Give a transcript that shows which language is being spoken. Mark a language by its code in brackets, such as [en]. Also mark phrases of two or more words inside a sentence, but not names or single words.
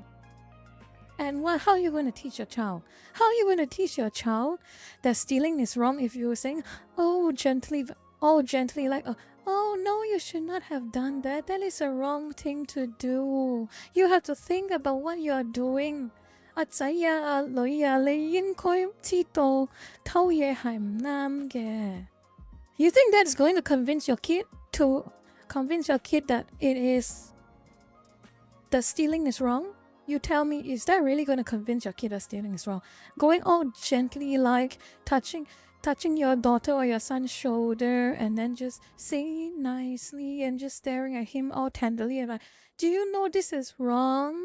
[en] And how are you going to teach your child? How are you going to teach your child that stealing is wrong if you're saying, gently, like, oh no, you should not have done that. That is a wrong thing to do. You have to think about what you are doing. [yue] 阿仔啊，阿女啊，你應該知道偷嘢係唔啱嘅。 [en] You think that's going to convince your kid that that stealing is wrong? You tell me, is that really going to convince your kid that stealing is wrong? Going all gently, like touching your daughter or your son's shoulder, and then just saying nicely and just staring at him all tenderly and like, do you know this is wrong?